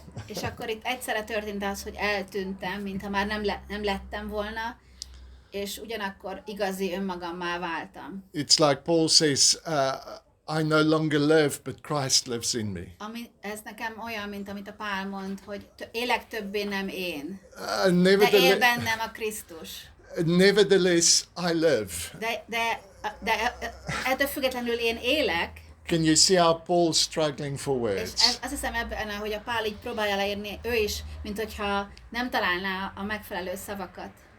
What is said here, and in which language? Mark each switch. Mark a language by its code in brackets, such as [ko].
[hu] És akkor itt egyszerre történt az, hogy eltűntem, mintha már nem lettem volna, és ugyanakkor igazi önmagammá váltam. [en] It's like Paul says, I no longer live, but Christ lives in me. [hu] Ez nekem olyan, mint amit a Pál mond, hogy élek többé nem én, Uh, de él bennem a Krisztus. [en] Nevertheless, I live. [hu] De ettől függetlenül én élek, [en] Can you see how Paul's struggling for [hu] és [en] words? [hu] azt hiszem ebben, hogy a Pál így próbálja leírni, ő is, mint hogyha nem találná a megfelelő szavakat.